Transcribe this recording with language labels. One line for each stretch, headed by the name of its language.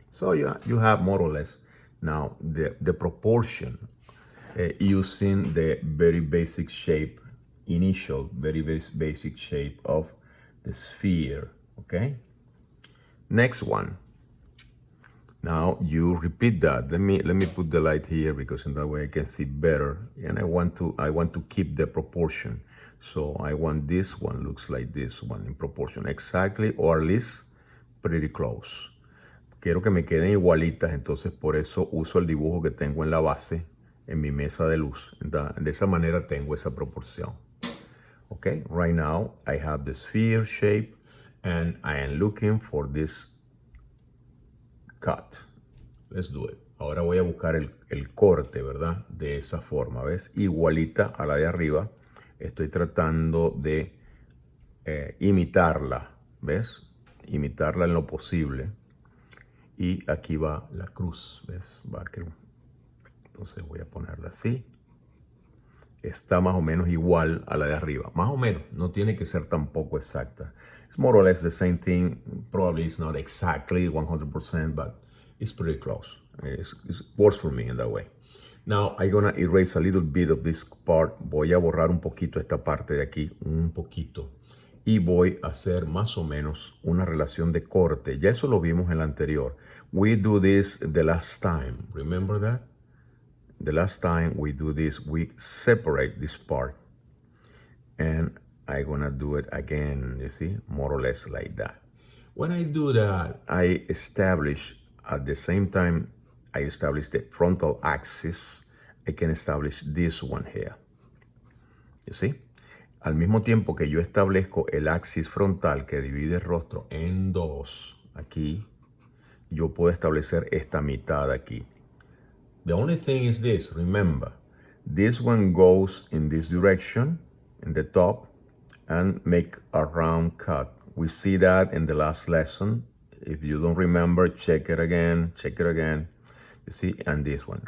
English: So yeah, you have more or less now the proportion using the very basic shape, initial very basic shape of the sphere, okay? Next one, Now you repeat that. Let me put the light here because in that way I can see better. And I want to keep the proportion. So I want this one looks like this one in proportion exactly, or at least pretty close.
Spanish: Quiero que me queden igualitas, entonces por eso uso el dibujo que tengo en la base en mi mesa de luz. De esa manera tengo esa proporción.
English: Okay, right now I have the sphere shape and I am looking for this cut. Let's do it.
Spanish: Ahora voy a buscar el corte, ¿verdad? De esa forma, ¿ves? Igualita a la de arriba. Estoy tratando de imitarla, ¿ves? Imitarla en lo posible. Y aquí va la cruz, ¿ves? Va cruz. Entonces voy a ponerla así. Está más o menos igual a la de arriba. Más o menos, no tiene que ser tampoco exacta.
English: It's more or less the same thing. Probably it's not exactly 100%, but it's pretty close. It works for me in that way. Now I'm gonna erase a little bit of this part.
Spanish: Voy a borrar un poquito esta parte de aquí, un poquito. Y voy a hacer más o menos una relación de corte. Ya eso lo vimos en la anterior.
English: We do this the last time. Remember that? The last time we do this, we separate this part. And I'm gonna do it again, you see, more or less like that. When I do that, I establish, at the same time I establish the frontal axis, I can establish this one here. You see?
Spanish: Al mismo tiempo que yo establezco el axis frontal que divide el rostro en dos, aquí, yo puedo establecer esta mitad aquí.
English: The only thing is this, remember, this one goes in this direction, in the top, and make a round cut. We see that in the last lesson. If you don't remember, check it again. You see, and this one.